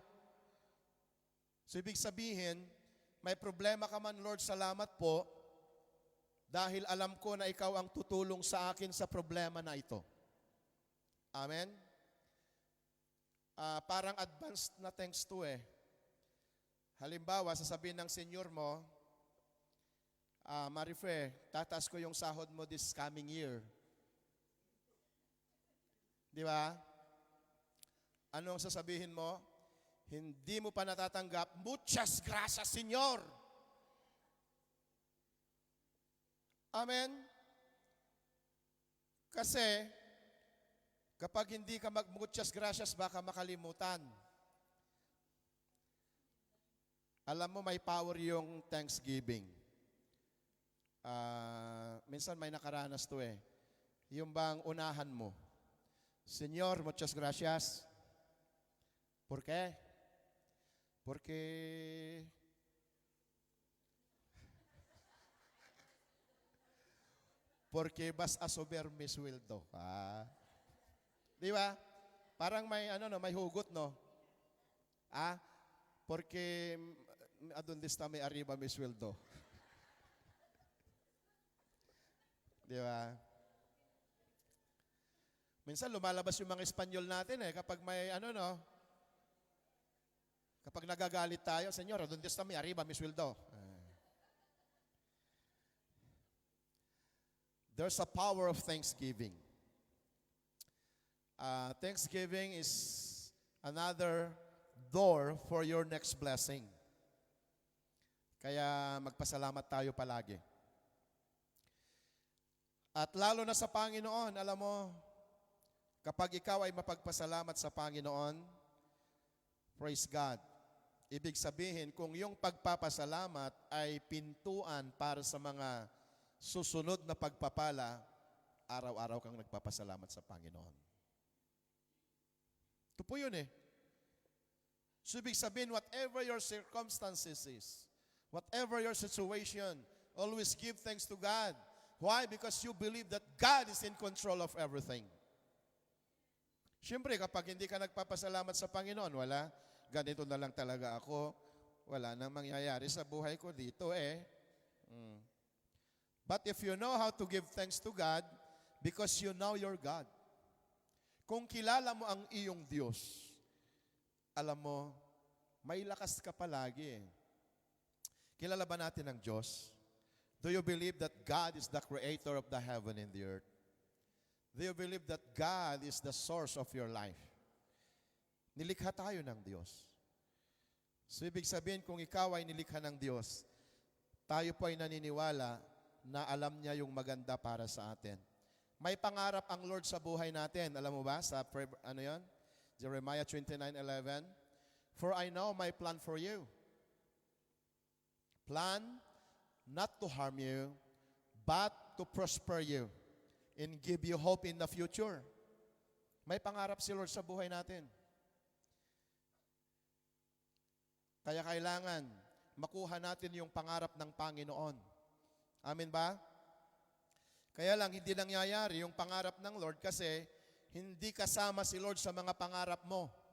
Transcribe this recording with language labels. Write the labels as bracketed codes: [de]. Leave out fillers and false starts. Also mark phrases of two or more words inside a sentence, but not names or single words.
[tl] So, ibig sabihin, may problema ka man, Lord, salamat po, dahil alam ko na ikaw ang tutulong sa akin sa problema na ito. Amen? Parang advanced na thanks to eh. Halimbawa, sasabihin ng senior mo, Marife, tataas ko yung sahod mo [en] this coming year. [tl] Di ba? Anong sasabihin mo? Hindi mo pa natatanggap, [es] muchas gracias, Senyor. [tl] Amen? Kasi, kapag hindi ka [es] muchas gracias, [tl] baka makalimutan. Alam mo, may power yung thanksgiving. Minsan may nakaranas to eh. Yung bang unahan mo, Senyor, [es] muchas gracias. ¿Por qué? Porque vas a sober mi sweldo. [tl] Di ba? Parang may ano no, may hugot no. [es] Porque adun está may arriba mi sweldo. [tl] Di ba? Minsan lumalabas yung mga Espanyol natin kapag may ano no, kapag nagagalit tayo, Senyor, [es] adun está may arriba mi sweldo. [en] There's a power of thanksgiving. Thanksgiving is another door for your next blessing. [tl] Kaya magpasalamat tayo palagi. At lalo na sa Panginoon, alam mo, kapag ikaw ay mapagpasalamat sa Panginoon, [en] praise God. [tl] Ibig sabihin, kung yung pagpapasalamat ay pintuan para sa mga susunod na pagpapala, araw-araw kang nagpapasalamat sa Panginoon. Ito po yun So ibig sabihin, [en] whatever your circumstances is, whatever your situation, always give thanks to God. Why? Because you believe that God is in control of everything. [tl] Siyempre, kapag hindi ka nagpapasalamat sa Panginoon, wala, ganito na lang talaga ako, wala nang mangyayari sa buhay ko dito [en] But if you know how to give thanks to God, because you know your God, [tl] kung kilala mo ang iyong Diyos, alam mo, may lakas ka palagi Kilala ba natin ang Diyos? [en] Do you believe that God is the creator of the heaven and the earth? Do you believe that God is the source of your life? [tl] Nilikha tayo ng Diyos. So ibig sabihin, kung ikaw ay nilikha ng Diyos, tayo po ay naniniwala na alam niya yung maganda para sa atin. May pangarap ang Lord sa buhay natin. Alam mo ba? Sa Jeremiah 29:11. [en] For I know my plan for you. Plan not to harm you, but to prosper you and give you hope in the future. [tl] May pangarap si Lord sa buhay natin. Kaya kailangan makuha natin yung pangarap ng Panginoon. Amen ba? Kaya lang, hindi nangyayari yung pangarap ng Lord kasi hindi kasama si Lord sa mga pangarap mo.